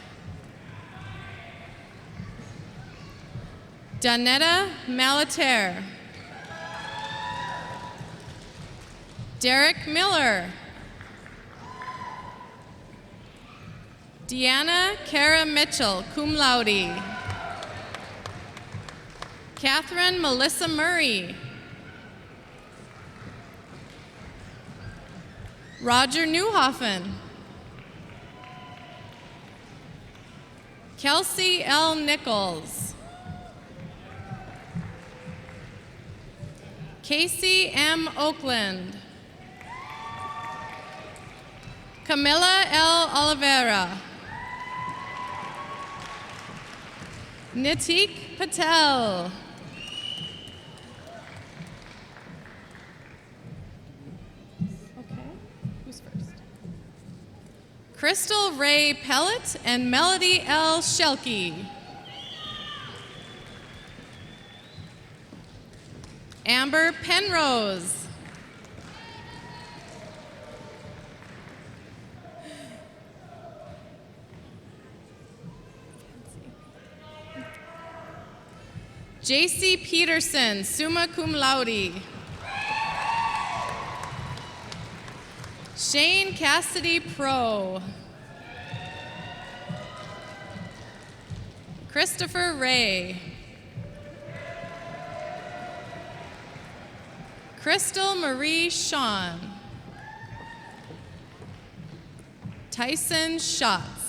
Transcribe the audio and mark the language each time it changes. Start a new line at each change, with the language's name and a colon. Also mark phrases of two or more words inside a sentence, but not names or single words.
English: Danetta Malater. Derek Miller. Deanna Kara Mitchell,
Latin: cum laude.
English: Catherine Melissa Murray. Roger Newhoffen. Kelsey L. Nichols. Casey M. Oakland. Camilla L. Oliveira. Nitik Patel. Okay, who's first? Crystal Ray Pellet and Melody L. Shelkey. Amber Penrose. J.C. Peterson,
Latin: summa cum laude.
English: Shane Cassidy Pro. Christopher Ray. Crystal Marie Sean. Tyson Schatz.